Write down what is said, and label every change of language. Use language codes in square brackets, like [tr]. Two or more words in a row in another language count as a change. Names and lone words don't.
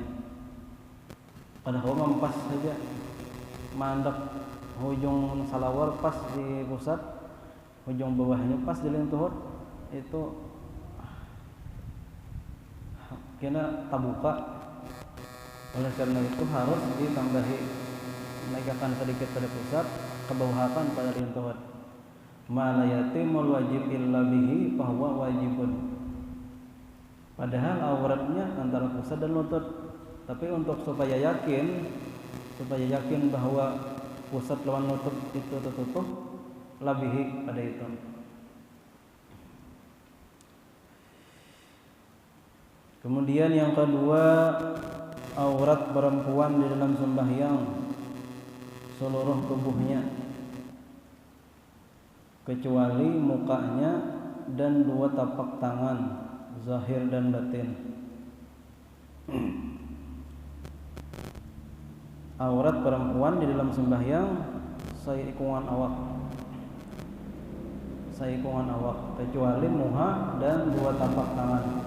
[bjn] Kada kawa mampas saja mandap hujung salawar pas di pusat, hujung bawahnya pas di lentuhut, itu kena tabuka. [id] Oleh karena itu harus ditambahi, naikkan sedikit pada pusat, kebawahan pada lentuhut. [ar] ما لا يتم الواجب إلا به فهو واجب. [id] Padahal auratnya antara pusat dan lutut. Tapi untuk supaya yakin bahwa pusat lawan lutut itu tertutup, labihi pada itu. Kemudian yang kedua, aurat perempuan di dalam sembahyang seluruh tubuhnya kecuali mukanya dan dua tapak tangan, zahir dan batin. [bjn] Aurat perempuan di dalam sembahyang saikungan awak kecuali muha dan dua tapak tangan.